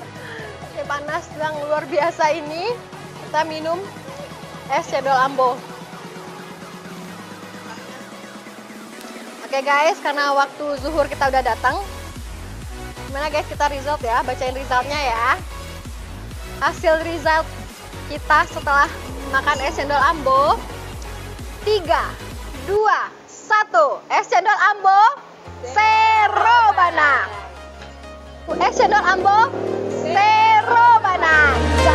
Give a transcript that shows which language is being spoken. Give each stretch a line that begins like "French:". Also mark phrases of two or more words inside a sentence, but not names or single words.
Indonesian: Ini panas yang luar biasa ini. Kita minum es cendol Ambo. Oke guys, karena waktu zuhur kita udah datang. Gimana guys, kita result ya, bacain resultnya ya. Hasil result kita setelah makan es cendol Ambo 3, 2, 1. Es cendol Ambo Serobana. Es cendol Ambo Serobana.